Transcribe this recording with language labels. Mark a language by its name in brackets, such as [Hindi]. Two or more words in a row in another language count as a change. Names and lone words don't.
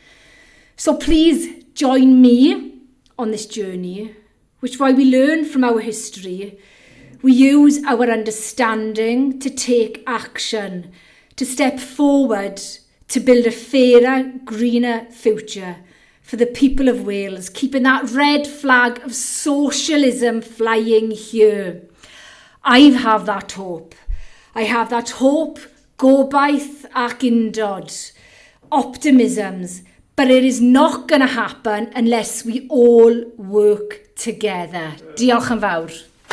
[English] So please join me on this journey, which while we learn from our history, we use our understanding to take action, to step forward, to build a fairer, greener future for the people of Wales, keeping that red flag of socialism flying here. I have that hope. I have that hope, [Welsh] gobaith ac undod, optimisms, [English] but it is not going to happen unless we all work together. Diolch yn fawr.